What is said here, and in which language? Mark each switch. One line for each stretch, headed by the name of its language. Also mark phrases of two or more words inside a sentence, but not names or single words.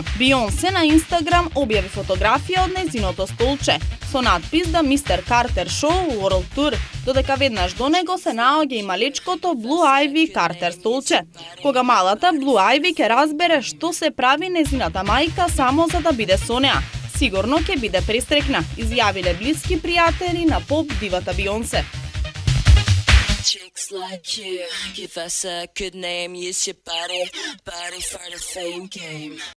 Macedonian: Бионсе на Инстаграм објави фотографија од нејзиното столче со надпис да Мистер Картер Шоу World Tour, додека веднаш до него се наоѓа и малечкото Блу Ајви Картер столче. Кога малата Блу Ајви ќе разбере што се прави нејзината мајка само за да биде со неа, сигурно ќе биде престрекна, изјавиле блиски пријатели на поп дивата Бионсе.
English: Chicks like you, give us a good name, use your body for the fame game.